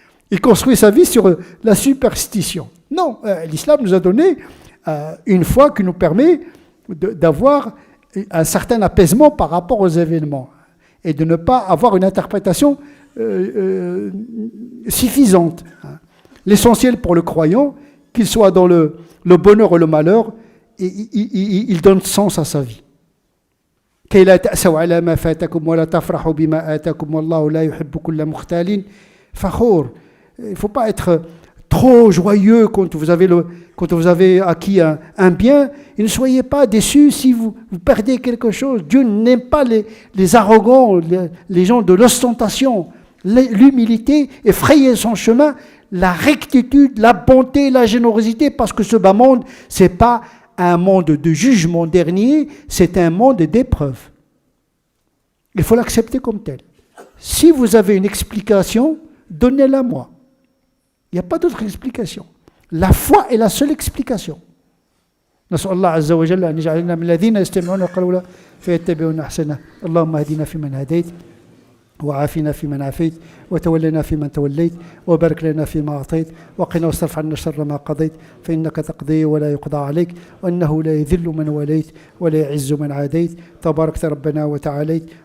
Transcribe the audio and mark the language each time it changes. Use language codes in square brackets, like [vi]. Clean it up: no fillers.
[fr] Il construit sa vie sur la superstition. Non, l'islam nous a donné une foi qui nous permet d'avoir un certain apaisement par rapport aux événements et de ne pas avoir une interprétation suffisante. L'essentiel pour le croyant, qu'il soit dans le bonheur ou le malheur, il donne sens à sa vie. [ar] كي لا تأسوا على ما فاتكم ولا تفرحوا بما آتاكم والله لا يحب كل مختال فخور. [fr] Il ne faut pas être trop joyeux quand vous avez acquis un bien. Et ne soyez pas déçus si vous perdez quelque chose. Dieu n'aime pas les arrogants, les gens de l'ostentation. L'humilité et frayer son chemin, la rectitude, la bonté, la générosité, parce que ce bas monde, ce n'est pas un monde de jugement dernier, c'est un monde d'épreuve. Il faut l'accepter comme tel. Si vous avez une explication, donnez-la moi. Il n'y a pas d'autre explication. La foi est la seule explication. [ar] نسأل الله عز وجل أن يجعلنا من الذين يستمعون القول فيتبعون أحسنه. اللهم اهدنا فيمن هديت وعافنا فيمن عافيت وتولنا فيمن توليت وبارك لنا فيما أعطيت وقنا واصرف عنا شر ما قضيت فإنك تقضي ولا يقضى عليك وإنه لا يذل من وليت ولا يعز من عاديت تباركت ربنا وتعاليت.